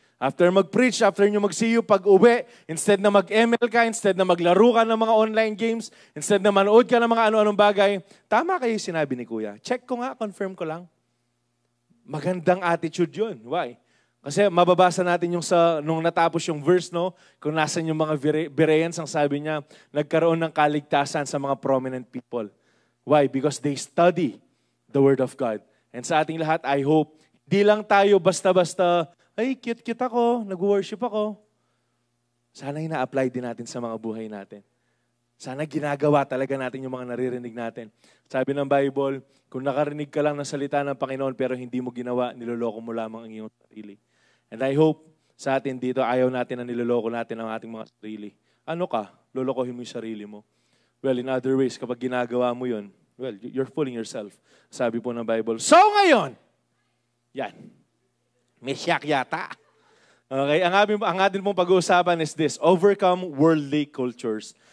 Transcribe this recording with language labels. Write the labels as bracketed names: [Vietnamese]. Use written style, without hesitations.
[Filipino] After mag-preach, after nyo mag-see you, pag-uwi, instead na mag-ML ka, instead na maglaro ka ng mga online games, instead na manood ka ng mga ano-anong bagay, tama kayo sinabi ni Kuya. Check ko nga, confirm ko lang. Magandang attitude yun. Why? Kasi mababasa natin yung nung natapos yung verse, no? Kung nasan yung mga Bereans, ang sabi niya, nagkaroon ng kaligtasan sa mga prominent people. [English] Why? Because they study the Word of God. [Filipino] And sa ating lahat, [English] I hope, [Filipino] di lang tayo basta-basta, ay, cute-cute ako, nag-worship ako. Sana ina-apply din natin sa mga buhay natin. Sana ginagawa talaga natin yung mga naririnig natin. Sabi ng Bible, kung nakarinig ka lang ng salita ng Panginoon pero hindi mo ginawa, niloloko mo lamang ang iyong sarili. [English] And I hope [Filipino] sa atin dito, ayaw natin na niloloko natin ang ating mga sarili. Ano ka? Lolokohin mo yung sarili mo. [English] Well, in other ways, [Filipino] kapag ginagawa mo yun, [English] well, you're fooling yourself. [Filipino] Sabi po ng Bible. So ngayon, yan. May siyak yata. [English] Okay, [Filipino] ang atin pong pag-uusapan [English] is this, overcome worldly cultures.